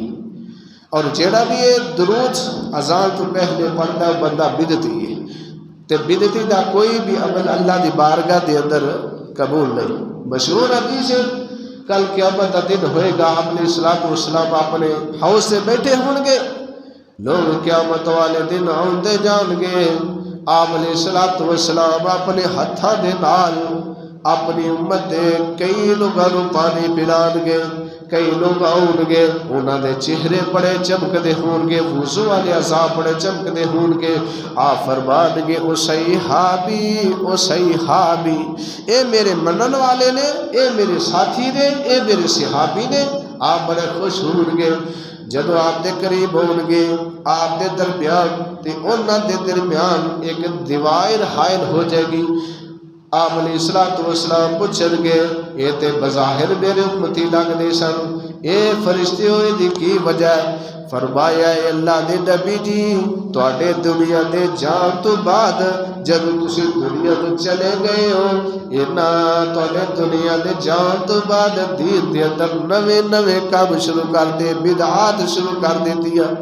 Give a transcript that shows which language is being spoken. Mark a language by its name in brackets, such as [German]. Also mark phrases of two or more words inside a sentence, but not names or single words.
[Punjabi] اور جیڑا بھی یہ درود اذان تو پہلے پڑھتا ہے بندہ بدعتی ہے، تے بدعتی دا کوئی بھی عمل اللہ دی بارگاہ دے اندر قبول نہیں۔ [Urdu] مشہور حدیث ہے کل قیامت کا دن ہوئے گا، آپ [Arabic] علیہ السلام [Urdu] اپنے حوض سے بیٹھے ہوں گے، لوگ [Punjabi] قیامت والے دن آندے جان گے، آپ [Arabic] علیہ السلام [Punjabi] اپنے ہتھاں دے نال اپنی امت دے کئی [Urdu] لوگوں کو [Punjabi] پانی پلان گے، کئی لوگ آؤں گے انہوں دے چہرے بڑے چمکتے ہون گے، وضو والے اعضاء بڑے چمکتے ہون گے، آپ فرمان گے او صحابی اے میرے منن والے نے، اے میرے ساتھی نے، اے میرے صحابی نے۔ آپ بڑے خوش ہون گے جدو آپ دے قریب ہون گے، آپ دے درمیان تے انہاں دے درمیان ایک دیوار حائل ہو جائے گی۔ آپ [Arabic] علیہ السلام [Punjabi] پوچھن گے اے تے بظاہر میرے امتی لگ دے سن، اے فرشتے ہوئے دی کی وجہ؟ فرمایا اے اللہ دے نبی جی تواڈے دنیا دے جان تو بعد جب تسی دنیا تو چلے گئے ہو، تواڈے دنیا دے جان تو بعد دین دے اندر نوے کام شروع کر دے، بدعات شروع کر دیتی ہے۔